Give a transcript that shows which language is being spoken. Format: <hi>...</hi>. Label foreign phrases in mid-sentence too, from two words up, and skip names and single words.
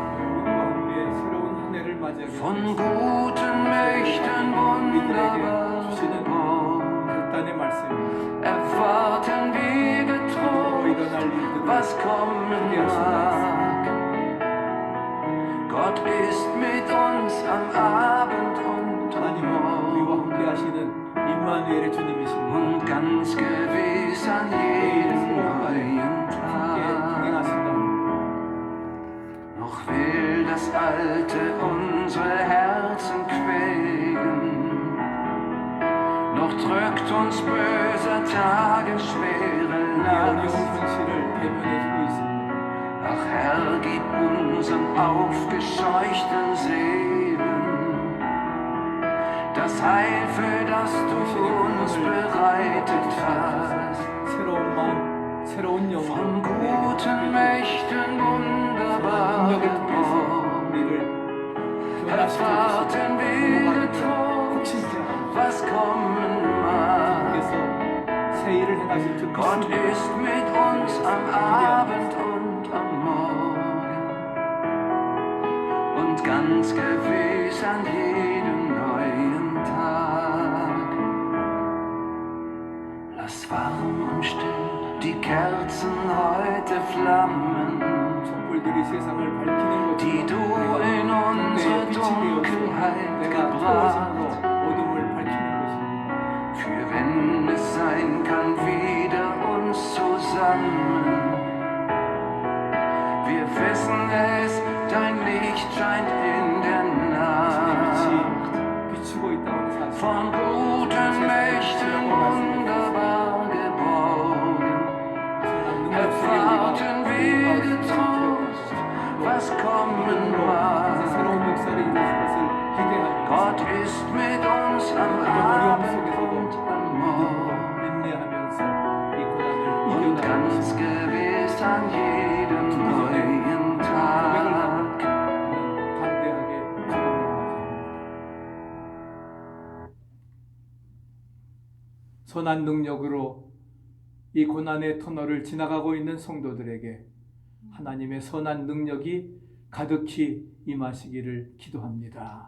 <de>Von guten Mächten wunderbar erwarten wir getrost, was kommen mag. Gott Gott ist mit uns am Abend und am</de> <ko>하나님은 우리와</ko> <de>Morgen</de> <ko>함께 하시는 임마누엘의 주님이십니다.</ko> <de>und ganz gewiss an jedem neuen</de> <ko>함께</ko> <de>Tag.</de> <ko>동행하신다.</ko> <de>Noch will das Alte unsere Herzen quälen, noch drückt uns böser Tage schwere</de> <ko>이 어려운</ko> <de>Last.</de> <ko>현실을 대면해주고 있습니다.</ko> <de>Ach Herr, gib unseren aufgescheuchten Seelen das Heil, für das du uns bereitet hast.</de> <ko>새로운 마음, 새로운 영혼,</ko> <de>Von guten Mächten wunderbar</de> <ko>능력을 통해서</ko> <de>geborgen,</de> <ko>우리를</ko> <de>erwarten wir getrost, was kommen mag.</de> <ko>주께서 새 일을 행하실 줄</ko> <de>Gott</de> <ko>믿습니다.</ko> <de>ist mit uns am Abend und am Morgen und ganz gewiss an jedem neuen Tag. Lass warm und still die Kerzen heute flammen,</de> <ko>촛불들이 세상을 밝히는 것처럼</ko> <de>die du in unsere Dunkelheit</de> <ko>내가</ko> <de>gebracht.</de> <ko>초호심으로 어둠을 밝히는 것입니다.</ko> <de>Für wenn es sein kann, wieder uns zusammen. Wir wissen es, dein Licht scheint in der Nacht.</de> <ko>빛이 비추고 있다는 사실.</ko> <de>Von guten Mächten wunderbar geborgen, erwarten wir getrost, was kommen</de> <ko>이제</ko> <de>mag.</de> <ko>새로운 역사를 이루실 것을 기대합니다.</ko> <de>Gott ist mit uns am Abend und am Morgen</de> <ko>인내하면서 이 고난을</ko> <de>und</de> <ko>이겨나가고</ko> <de>ganz gewiss an jedem neuen Tag.</de> <ko>담대하게 주님을 맞이합니다. 선한 능력으로 이 고난의 터널을 지나가고 있는 성도들에게 하나님의 선한 능력이 가득히 임하시기를 기도합니다.</ko>